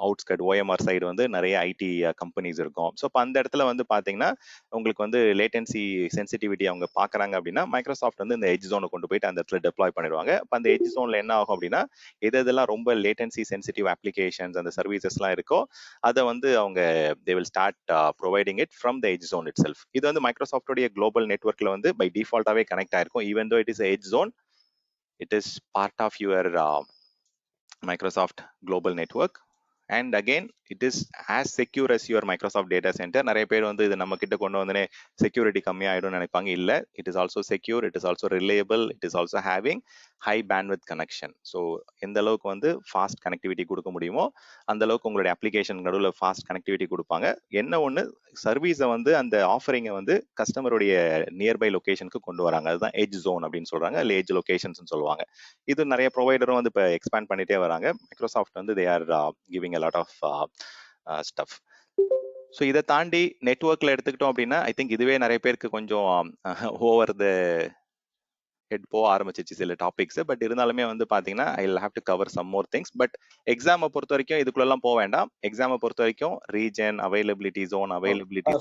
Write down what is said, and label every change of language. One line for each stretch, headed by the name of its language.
Tamil: Outskirt OMR side வந்து நிறைய IT companies இருக்கும். ஸோ இப்போ அந்த இடத்துல வந்து பார்த்தீங்கன்னா உங்களுக்கு வந்து லேட்டன்சி சென்சிட்டிவிட்டி அவங்க பார்க்குறாங்க அப்படின்னா மைக்ரோசாஃப்ட் வந்து இந்த எட்ஜ் ஜோனை கொண்டு போயிட்டு அந்த இடத்துல டெப்ளாய் பண்ணிடுவாங்க. இப்போ அந்த எட்ஜ் ஜோனில் என்ன ஆகும் அப்படின்னா, இதெல்லாம் ரொம்ப லேட்டன்சி சென்சிட்டிவ் அப்ளிகேஷன்ஸ் அந்த சர்வீசஸ்லாம் இருக்கோ அதை வந்து அவங்க
English: they will start providing it from the edge zone itself.
Tamil: இது வந்து மைக்ரோசாஃப்டோடைய குளோபல் நெட்வொர்க்ல வந்து பை டிஃபால்ட்டாவே கனெக்ட் ஆயிருக்கும்.
English: even though it is a edge zone, it is part of your Microsoft global network. And again, it is as secure as your Microsoft data center.
Tamil: நிறைய பேர் வந்து இது நம்ம கிட்ட கொண்டு வந்தனே செக்யூரிட்டி கம்மியாயிடும் நினைப்பாங்க. இல்ல,
English: it is also secure, it is also reliable, it is also having high bandwidth connection.
Tamil: So எந்த அளவுக்கு வந்து ஃபாஸ்ட் கனெக்டிவிட்டி கொடுக்க முடியுமோ அந்த அளவுக்கு உங்களுடைய அப்ளிகேஷன் நடுவில் ஃபாஸ்ட் கனெக்டிவிட்டி கொடுப்பாங்க. என்ன ஒன்று, சர்வீஸை வந்து அந்த ஆஃபரிங்கை வந்து கஸ்டமருடைய நியர்பை லொகேஷனுக்கு கொண்டு வராங்க. அதுதான் எட்ஜ் ஜோன் அப்படின்னு சொல்றாங்க, இல்லை எட்ஜ் லொகேஷன்ஸ் சொல்லுவாங்க. இது நிறைய ப்ரொவைடரும் வந்து இப்போ எக்ஸ்பேண்ட் பண்ணிட்டே வராங்க.
English: Microsoft
Tamil: வந்து
English: they are giving a lot of stuff.
Tamil: So இதை தாண்டி நெட்வொர்க்ல எடுத்துக்கிட்டோம் அப்படின்னா
English: I think
Tamil: இதுவே நிறைய பேருக்கு கொஞ்சம் ஓவர் த ஹெட் போக ஆரம்பிச்சிச்சு சில டாபிக்ஸ். பட் இருந்தாலுமே வந்து பாத்தீங்கன்னா
English: I will have to cover some more things.
Tamil: But எக்ஸாமை பொறுத்த வரைக்கும் இதுக்குள்ளெல்லாம் போக வேண்டாம். எக்ஸாமை பொறுத்த வரைக்கும் ரீஜன், அவைலபிலிட்டி, ஜோன் அவைலபிலிட்டி.